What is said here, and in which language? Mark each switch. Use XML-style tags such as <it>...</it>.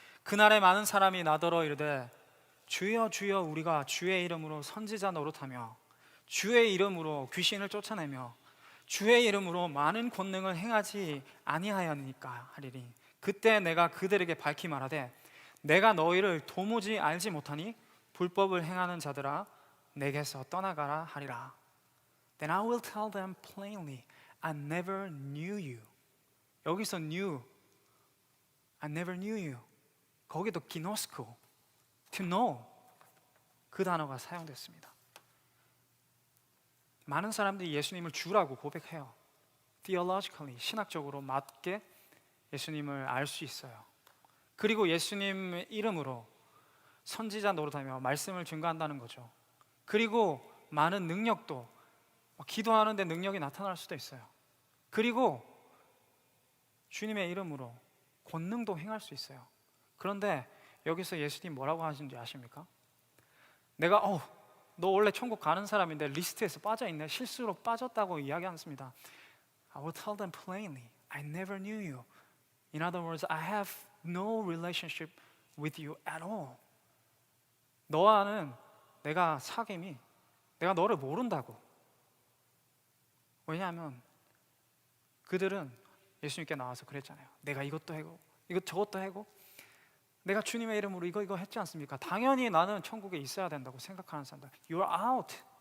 <ko>그날에 많은 사람이 나더러 이르되 주여 주여 우리가 주의 이름으로 선지자 노릇하며 주의 이름으로 귀신을 쫓아내며 주의 이름으로 많은 권능을 행하지 아니하였니까 하리니 그때 내가 그들에게 밝히 말하되 내가 너희를 도무지 알지 못하니 불법을 행하는 자들아 내게서 떠나가라 하리라.</ko> <en>Then I will tell them plainly, I never knew you.</en> <ko>여기서</ko> <en>knew, I never knew you.</en> <ko>거기도 기노스코,</ko> <en>to know</en> <ko>그 단어가 사용됐습니다. 많은 사람들이 예수님을 주라고 고백해요. Theologically, 신학적으로 맞게 예수님을 알 수 있어요. 그리고 예수님 이름으로 선지자 노릇하며 말씀을 증거한다는 거죠. 그리고 많은 능력도 기도하는데 능력이 나타날 수도 있어요. 그리고 주님의 이름으로 권능도 행할 수 있어요. 그런데 여기서 예수님 뭐라고 하시는지 아십니까? 내가 너 원래 천국 가는 사람인데 리스트에서 빠져있네, 실수로 빠졌다고 이야기 않습니다.</ko> <en>I will tell them plainly, I never knew you. In other words, I have no relationship with you at all.</en> <ko>너와는 내가 사귐이, 내가 너를 모른다고. 왜냐하면 그들은 예수님께 나와서 그랬잖아요. 내가 이것도 하고 이것 저것도 하고 내가 주님의 이름으로 이거 했지 않습니까? 당연히 나는 천국에 있어야 된다고 생각하는 사람들.</ko> <en>You're out.</en>